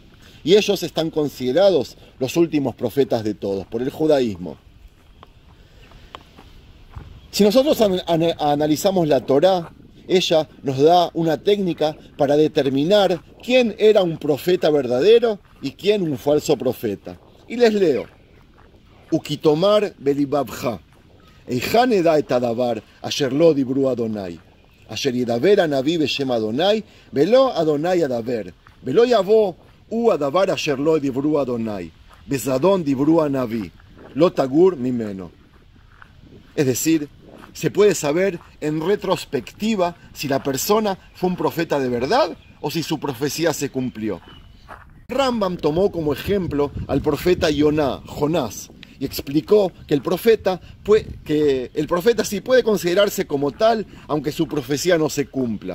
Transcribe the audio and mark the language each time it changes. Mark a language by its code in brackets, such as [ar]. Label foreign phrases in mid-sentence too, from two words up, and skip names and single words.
[es] Y ellos están considerados los últimos profetas de todos, por el judaísmo. Si nosotros analizamos la Torá, ella nos da una técnica para determinar quién era un profeta verdadero y quién un falso profeta. Y les leo. [he] וכי תאמר בלבבך, איכה נדע את הדבר, אשר לא דברו אדוני, אשר ידבר הנביא בשם אדוני, ולא אדוני הדבר, ולא יבוא הוא הדבר אשר לא דברו אדוני, בזדון דברו הנביא, לא תגור ממנו. [es] Es decir, se puede saber en retrospectiva si la persona fue un profeta de verdad o si su profecía se cumplió. Rambam tomó como ejemplo al profeta Jonás y explicó que el profeta sí puede considerarse como tal, aunque su profecía no se cumpla.